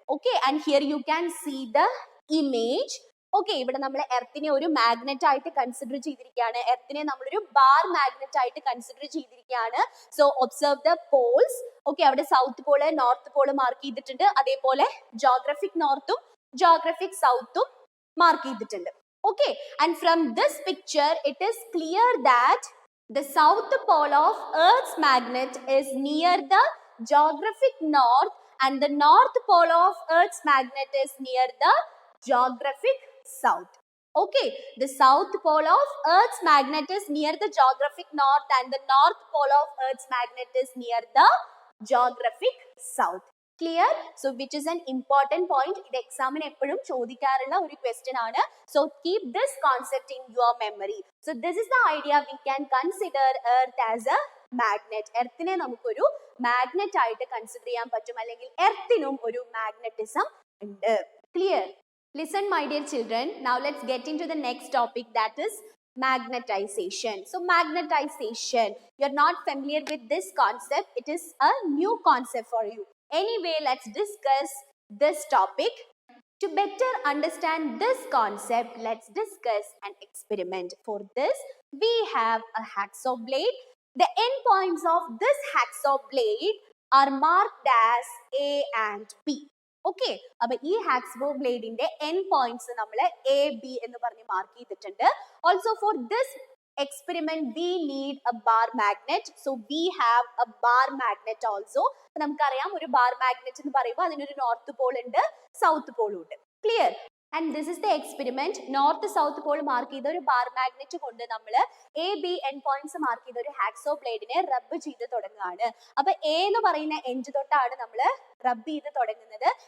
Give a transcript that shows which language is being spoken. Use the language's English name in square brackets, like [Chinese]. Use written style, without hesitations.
[English] Okay, and here you can see the image. [Malayalam] Okay, ഇവിടെ നമ്മൾ എർത്തിനെ ഒരു മാഗ്നറ്റ് ആയിട്ട് കൺസിഡർ ചെയ്തിരിക്കുകയാണ്, എർത്തിനെ നമ്മളൊരു ബാർ മാഗ്നറ്റ് ആയിട്ട് കൺസിഡർ ചെയ്തിരിക്കുകയാണ്. [English] So observe the poles. [Malayalam] Okay, അവിടെ south Paul north Paul mark ചെയ്തിട്ടുണ്ട്, അതേപോലെ ജോഗ്രഫിക് നോർത്തും ജോഗ്രഫിക് സൗത്തും മാർക്ക് ചെയ്തിട്ടുണ്ട്. [English] Okay, and from this picture it is clear that the south pole of Earth's magnet is near the geographic north and the north pole of Earth's magnet is near the geographic south. Okay, the south pole of Earth's magnet is near the geographic north and the north pole of Earth's magnet is near the geographic south. Clear? So which is an important point. [Malayalam] ഇത് എക്സാമിന് എപ്പോഴും ചോദിക്കാറുള്ള ഒരു question ആണ്. [English] So keep this concept in your memory. So this is the idea, we can consider Earth as a magnet. [Malayalam] എർത്തിനെ നമുക്കൊരു magnet ആയിട്ട് consider ചെയ്യാൻ പറ്റും, അല്ലെങ്കിൽ എർത്തിനും ഒരു മാഗ്നറ്റിസം ഉണ്ട്. [English] Clear? Listen, my dear children. Now let's get into the next topic, that is magnetization. So magnetization, you're not familiar with this concept. It is a new concept for you. Anyway, let's discuss this topic. To better understand this concept, let's discuss an experiment. For this, we have a hacksaw blade. The end points of this hacksaw blade are marked as A and B. [Malayalam] Okay, അപ്പോൾ ഈ hacksaw ബ്ലേഡിന്റെ end points നമ്മൾ A B എന്ന് പറഞ്ഞ് mark ചെയ്തിട്ടുണ്ട്. [English] Also for this experiment we need a bar magnet, so we have a bar magnet also. [Malayalam] നമുക്കറിയാം ഒരു bar magnet എന്ന് പറയുമ്പോൾ അതിനൊരു നോർത്ത് പോൾ ഉണ്ട്, സൗത്ത് പോളും ഉണ്ട്. Clear? [English] And this is the experiment. [Malayalam] North south Paul mark ചെയ്ത ഒരു bar magnet കൊണ്ട് നമ്മൾ A B end points mark ചെയ്ത ഒരു ഹാക്സോ ബ്ലേഡിനെ റബ്ബ് ചെയ്ത് തുടങ്ങുകയാണ്. അപ്പൊ എ എന്ന് പറയുന്ന എൻഡ് തൊട്ടാണ് നമ്മൾ റബ്ബ് ചെയ്ത് തുടങ്ങുന്നത്.